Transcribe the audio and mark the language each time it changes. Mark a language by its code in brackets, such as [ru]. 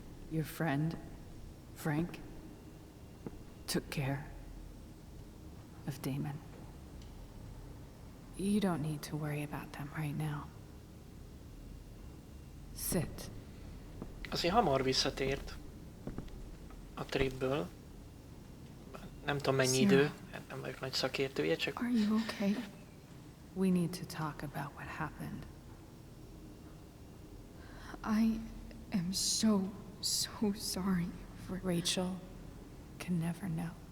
[en] Your friend, Frank, took care of Damon. You don't need to worry about them right now. Sit. [hu] Azért hamar visszatért a tripből. Nem tudom mennyi idő, hát nem vagyok nagy szakértője, csak... [en] Are you okay? We need to talk about what happened. I am so sorry for... Rachel can never know.